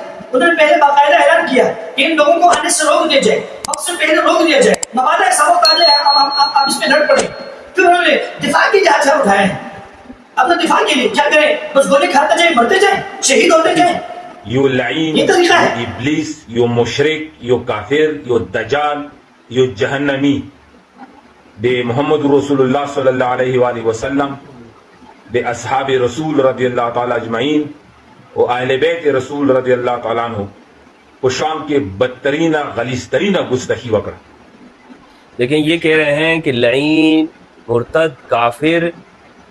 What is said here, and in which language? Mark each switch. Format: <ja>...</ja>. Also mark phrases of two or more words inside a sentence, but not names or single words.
<ur>انہوں نے پہلے باقاعدہ اعلان کیا کہ ان لوگوں کو آنے سے روک دیا جائے، وقت سے پہلے روک دیا جائے، مبادہ ایسا وقت آ جائے آپ اس میں لڑ پڑے. پھر انہوں نے دفاع کے لیے ہتھیار اٹھائے ہیں. اپنا دفاع کے لیے کیا کریں؟ بس گولی کھاتے جائیں، مرتے جائیں، شہید ہوتے جائیں.</ur> <ps>یو لعین،</ps> <ur>یہ طریقہ ہے.</ur> <ps>یو ابلیس، یو مشرک، یو کافر، یو دجال، یو جہنمی. دے محمد</ps> <ar>رسول اللہ صلی اللہ علیہ وآلہ وسلم،</ar> <ps>دے</ps> <ar>اصحاب رسول رضی اللہ تعالی اجمعین و اہل بیت رسول رضی اللہ تعالیٰ عنہ</ar> <ps>و</ps> <ur>شام کے بدترین غلیظترین گستاخی</ur> <ps>وکر.</ps> <ur>لیکن یہ کہہ رہے ہیں کہ لعین، مرتد، کافر، جہنمی.</ur>